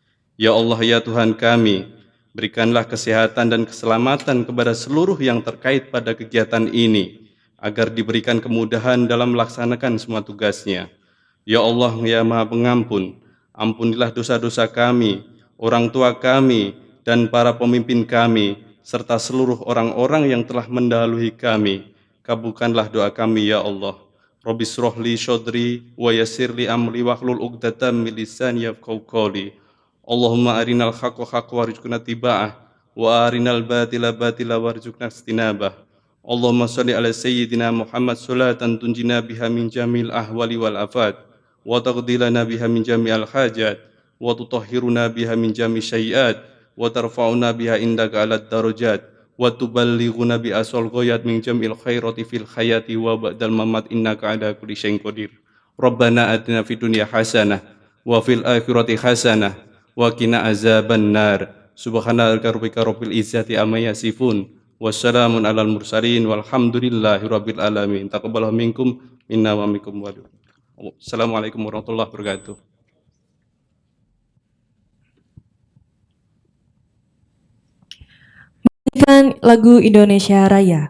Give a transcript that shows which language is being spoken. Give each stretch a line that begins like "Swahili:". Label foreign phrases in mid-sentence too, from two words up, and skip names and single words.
Indonesian: Ya Allah, ya Tuhan kami, Berikanlah kesehatan dan keselamatan kepada seluruh yang terkait pada kegiatan ini, agar diberikan kemudahan dalam melaksanakan semua tugasnya. Ya Allah, ya Maha Pengampun, ampunilah dosa-dosa kami, orang tua kami, dan para pemimpin kami, serta seluruh orang-orang yang telah mendahului kami. Kabulkanlah doa kami, ya Allah.
Arabic: رب اشرح لي صدري ويسر لي أمري واحلل عقدة من لساني يفقهوا قولي. اللهم أرنا الحق حقا وارزقنا اتباعه وأرنا الباطل باطلا وارزقنا اجتنابه. اللهم صل على سيدنا محمد صلاة تنجينا بها من جميع الأهوال والآفات وتقضي لنا بها من جميع الحاجات وتطهرنا بها من جميع السيئات وترفعنا بها عندك أعلى الدرجات وتبلغنا بها أقصى الغايات من جميع الخيرات في الحياة وبعد الممات إنك على كل شيء قدير. ربنا آتنا في الدنيا حسنة وفي الآخرة حسنة وقنا عذاب النار. سبحانك ربك رب العزة عما يصفون. وسلام على المرسلين والحمد لله رب العالمين. تقبل الله منكم منا ومنكم والسلام عليكم ورحمة الله وبركاته.
Indonesian: Nyanyikan lagu Indonesia Raya.